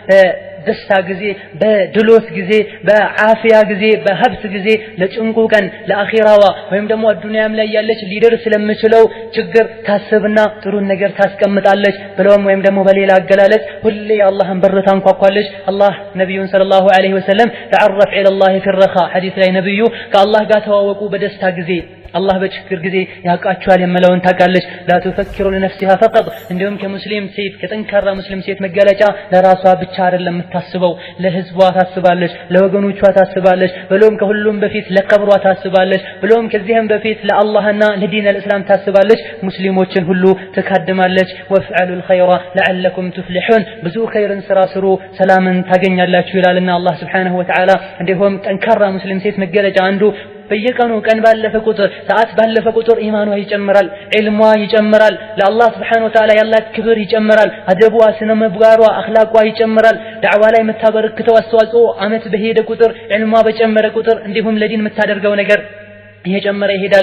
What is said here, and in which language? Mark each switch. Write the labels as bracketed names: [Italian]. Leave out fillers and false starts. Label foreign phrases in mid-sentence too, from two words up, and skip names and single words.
[Amharic] ደስታ ጊዜ በድሎት ጊዜ በአፊያ ጊዜ በሀብት ጊዜ ለጭንቁ ቀን ለአኺራዋ ወይም ደግሞ አዱንያም ላይ ያለች ሊደርስ ስለምችለው ችግር ታስብና ጥሩ ነገር ታስቀምጣለች ብለውም ወይም ደግሞ በሌላ አገላለጽ ሁሌ አላህን በር ታንኳኳለች አላህ ነብዩን [Arabic] صلى الله عليه وسلم تعرف إلى الله في الرخاء [Amharic] ሐዲስ ላይ ነብዩ ከአላህ ጋር ተዋወቁ በደስታ ጊዜ አላህ በችግር ጊዜ ያቃቸዋል የመለውን ታቃለች [Arabic] لا تفكر لنفسها فقط [Amharic] እንዲሁም ከሙስሊም ሴት ከጠንካራ ሙስሊም ሴት መገለጫ ለራሷ ብቻ አይደለም የምታስበው ለህዝቧ ታስባለች ለወገኖቿ ታስባለች ብሎም ከሁሉም በፊት ለቀብሯ ታስባለች ብሎም ከዚህም በፊት ለአላህና ለዲን الاسلام ታስባለች ሙስሊሞችን ሁሉ ተካድማለች [Arabic] وافعلوا الخير لعلكم تفلحون [Amharic] ብዙ ኸይርን ስራ ስሩ ሰላምን ታገኛላችሁ ይላልና አላህ [Arabic] سبحانه وتعالى [Amharic] እንዲሁም ጠንካራ ሙስሊም ሴት መገለጫ አንዱ በየቀኑ ቀን ባለፈ ቁጥር ሰዓት ባለፈ ቁጥር ኢማኗ ይጨምራል ዒልሟ ይጨምራል ለአላህ [Arabic] سبحانه وتعالى [Amharic] ያላት ክብር ይጨምራል አደቧ ስነ ምግባሯ አኽላቋ ይጨምራል ዳዕዋ ላይ የምታበረክተው አስተዋጽኦ አመት በሄደ ቁጥር ዒልሟ በጨመረ ቁጥር እንዲሁም ለዲን የምታደርገው ነገር እየጨመረ ይሄዳል